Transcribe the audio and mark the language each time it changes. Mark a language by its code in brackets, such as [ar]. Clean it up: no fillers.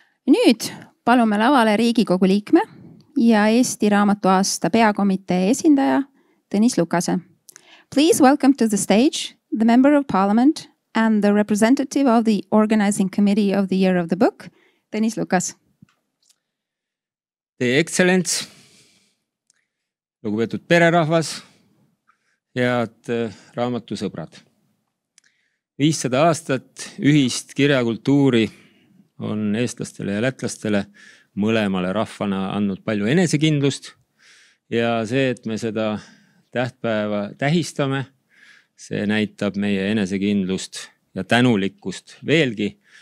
[et] Nüüd palume lavale Riigikogu liikme ja Eesti Raamatuaasta peakomitee esindaja Tõnis Lukase. [en] Please welcome to the stage the Member of Parliament and the representative of the Organizing Committee of the Year of the Book, Tõnis Lukas. [et] Teie Excellence, lugupeetud pererahvas, head raamatusõbrad. 500 aastat ühist kirjakultuuri on eestlastele ja lätlastele mõlemale rahvana andnud palju enesekindlust ja see, et me seda tähtpäeva tähistame, see näitab meie enesekindlust ja tänulikkust veelgi.